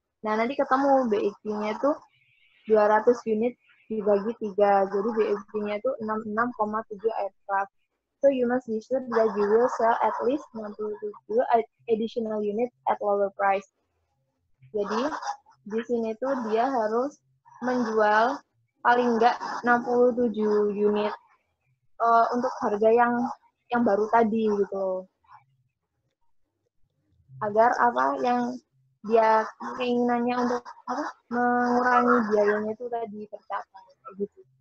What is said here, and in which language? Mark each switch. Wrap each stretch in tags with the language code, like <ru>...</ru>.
<id>Nah, nanti ketemu BEQ-nya itu 200 unit dibagi 3. Jadi BEQ-nya itu 66,7 aircraft.</id> <en>So you must be sure that you will sell at least 67 additional units at lower price.</en> <id>Jadi di sini tuh dia harus menjual paling enggak 67 unit untuk harga yang baru tadi gitu. Agar yang dia keinginannya untuk mengurangi biayanya itu tadi tercapai kayak gitu.</id>